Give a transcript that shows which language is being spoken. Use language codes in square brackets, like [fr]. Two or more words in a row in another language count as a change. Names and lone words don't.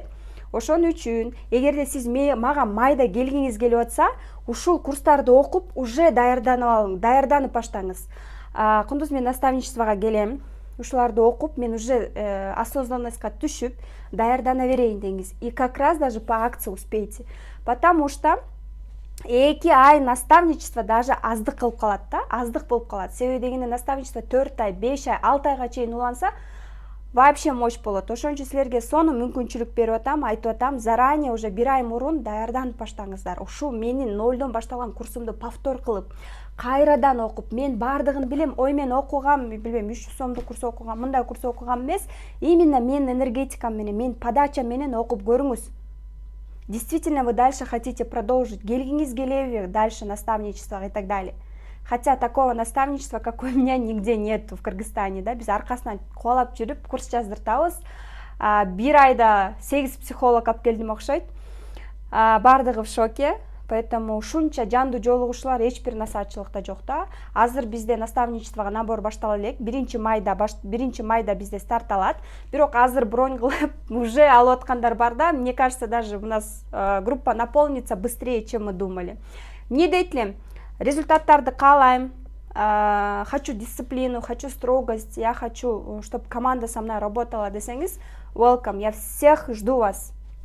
[ky] Ошон үчүн, эгерде сиз мага майда келгиңиз келип атса, ушул курстарды окуп, уже даярданып баштаңыз. Кундуз, мен наставничествого келем. Ушуларды окуп, мен [ru] уже осознанностька [ky] түшүп, даярдана берейин деңиз. [ru] И как раз даже по акции успейте. Потому что [ky] 2 ай наставничество даже аздык кылып калат да, аздык болуп калат. Себеби дегенде наставничество 4 ай, 5 ай, 6 айга чейин уланса, [ru] вообще мощь [ky] болот. Ошон үчүн силерге сону мүмкүнчүлүк берип атам, айтып атам, [ru] заранее уже [ky] 1 ай мурун даярданып баштаңыздар. Ушул менин нолдон башталган курсумду повтор кылып, кайрадан окуп, мен бардыгын билем, ой мен окугам, билбейм, 300 сомдук курс окугам, мындай курс окугам эмес, именно менин энергетикам менен, менин подача менен окуп көрүңүз. [ru] Действительно вы дальше хотите продолжить, [ky] келгиңиз келеби [ru] дальше наставничество и так далее. Хотя такого наставничества, как у меня, нигде нет в Кыргызстане, [ky] да, биз аркасынан кубалап жүрүп курс жаздыртабыз. 1 айда 8 психолог алып келдим окшойт. Бардыгы [ru] в шоке. [ky] Поэтому ушунча жандуу жолугушуулар эч бир насаатчылыкта жок да. Азыр бизде наставничествого набор баштала элек. 1 майда бизде старт алат. Бирок азыр бронь кылып уже алып аткандар бар да. [ru] Мне кажется, даже у нас группа наполнится быстрее, чем мы думали. [ky] Не дейт элем, результаттарды каалайм. [ru] Хочу дисциплину, хочу строгость, я хочу, чтобы команда со мной работала десеңиз, welcome, я всех жду вас.